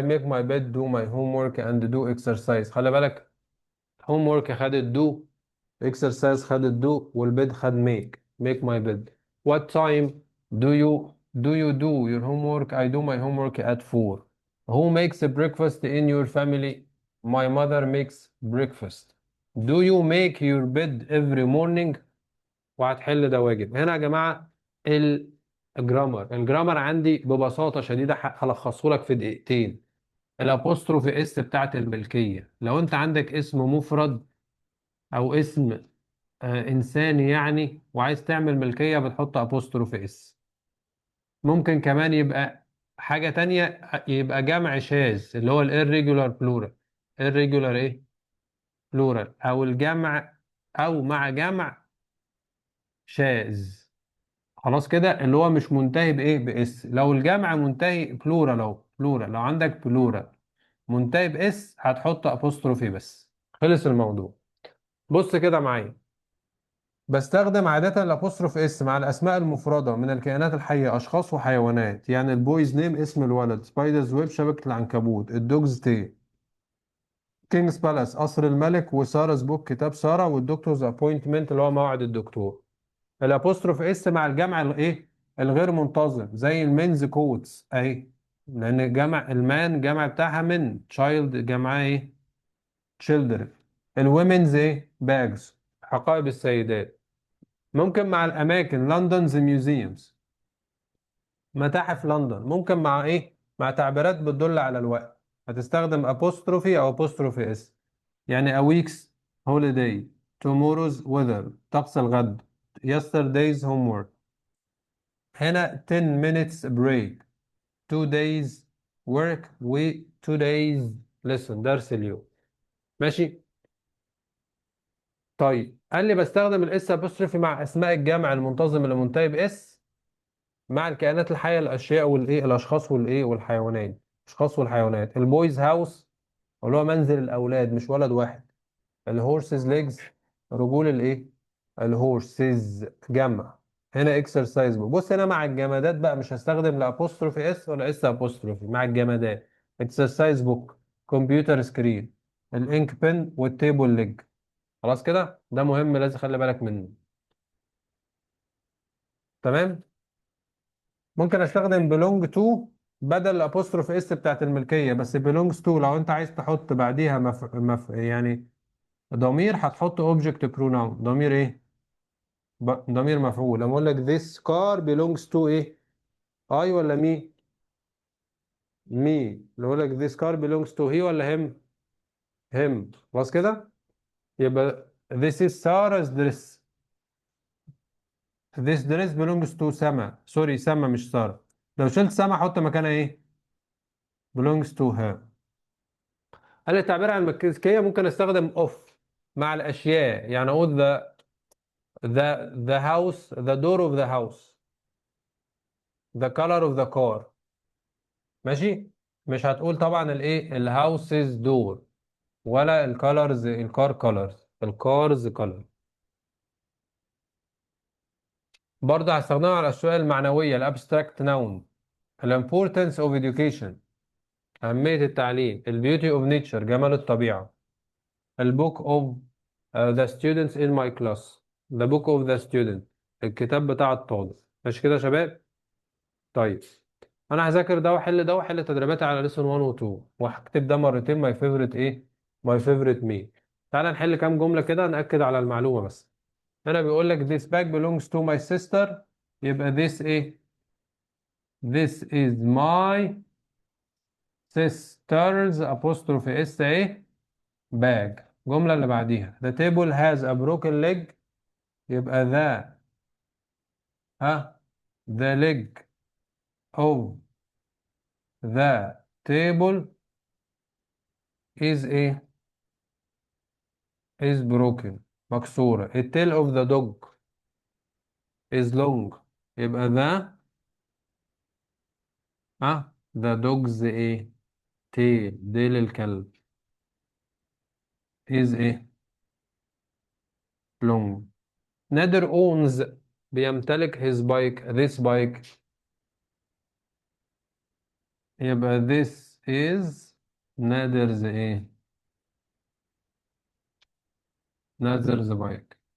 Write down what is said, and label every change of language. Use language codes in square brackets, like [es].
[en] I make my bed، do my homework and do exercise. [ar] خلي بالك [en] homework خدت do، exercise خدت do، [ar] والبيد خد [en] make my bed. What time do you do your homework؟ I do my homework at 4. Who makes a breakfast in your family؟ My mother makes breakfast. Do you make your bed every morning؟ [ar] وهتحل ده واجب. هنا يا جماعة الجرامر عندي ببساطة شديدة هلخصه لك في دقيقتين. الابوستروفي اس بتاعت الملكية، لو انت عندك اسم مفرد او اسم انساني يعني وعايز تعمل ملكية بتحط ابوستروفي اس. ممكن كمان يبقى حاجة تانية، يبقى جمع شاذ اللي هو الirregular plural. irregular ايه؟ plural. او الجمع، او مع جمع شاذ. خلاص كده اللي هو مش منتهي بايه؟ باس. لو الجمع منتهي بلورال، لو بلورال، لو عندك بلورال منتهي باس هتحط ابوستروفي بس. خلص الموضوع. بص كده معايا. بستخدم عادة الابوستروف اس مع الاسماء المفردة من الكائنات الحية، اشخاص وحيوانات. يعني البويز نيم اسم الولد، سبايدرز ويب شبكة العنكبوت، الدوجز تي، كينجز بالاس قصر الملك، وسارة بوك كتاب سارة، والدكتورز ابوينتمنت اللي هو موعد الدكتور. الابوستروف اس مع الجمع الايه؟ الغير منتظم، زي المينز كوتس اهي، لان جمع المان جمع بتاعها من، تشايلد جمعها ايه؟ تشيلدرن. الومنز ايه؟ باجز، حقائب السيدات. ممكن مع الاماكن لندنز ميوزيومز، متاحف لندن. ممكن مع ايه؟ مع تعبيرات بتدل على الوقت هتستخدم apostrophe او apostrophe اس. [en] يعني a week's holiday، tomorrow's weather [ar] طقس الغد، [en] yesterday's homework. هنا 10 minutes break، 2 days work و 2 days lesson [ar] درس اليوم. ماشي. طيب قال لي بستخدم الاس apostrophe مع اسماء الجمع المنتظم اللي منتهي باس مع الكائنات الحية، الأشياء والإيه، الأشخاص والإيه والحيوانات. أشخاص والحيوانات. البويز هاوس اللي هو منزل الأولاد مش ولد واحد. الهورسز ليجز رجول الإيه؟ الهورسز جمع. هنا اكسرسايز بوك. بص هنا مع الجمادات بقى مش هستخدم لا apostrophe اس ولا اس apostrophe. مع الجمادات اكسرسايز بوك، كمبيوتر سكرين، الانك بن، والتيبل ليج. خلاص كده ده مهم لازم خلي بالك منه. تمام. ممكن استخدم belong to بدل الابوستروف اس بتاعت الملكيه، بس belongs to لو انت عايز تحط بعديها يعني ضمير هتحط object pronoun. ضمير ايه؟ ضمير مفعول. لما اقول لك [en] this car belongs to ايه؟ I ولا me؟ me. [ar] لو اقول لك [en] this car belongs to he ولا him؟ him. [ar] خلاص كده. [en] يبقى this is Sarah's dress. this dress belongs to سما. [ar] سوري سما مش سارة. لو شلت سما احط مكانها ايه؟ [en] belongs to her. [ar] قال لي التعبير عن الملكية ممكن استخدم اوف مع الاشياء. [en] يعني اقول the house، the door of the house، the color of the car. [ar] ماشي. مش هتقول طبعا الايه الهاوسز دور، ولا الكالرز الكار كالرز، الكارز كالر. برضه هستخدمها على الاشياء المعنوية، الابستراكت ناون. الامبورتنس اوف education أهمية التعليم. البيوتي اوف نيتشر جمال الطبيعة. [en] البوك of the students in my class، the book of the student [ar] الكتاب بتاع الطالب. مش كده يا شباب؟ طيب انا هذاكر ده واحل ده واحل تدريباتي على ليسون 1 و 2 وهكتب ده مرتين. ماي فيفورت ايه؟ ماي فيفورت مي. تعال نحل كام جملة كده نأكد على المعلومة بس. هنا بيقول لك [en] this bag belongs to my sister، يبقى this ايه؟ this is my sister's apostrophe s ايه؟ bag. [ar] الجملة اللي بعديها [en] the table has a broken leg، يبقى the leg of the table is ايه is broken مكسورة. the tail of the dog is long. يبقى the dog's ايه tail [ar] ديل الكلب [en] is ايه long. نادر owns [ar] بيمتلك [en] his bike this bike. يبقى this is نادر's ايه نادر's bike.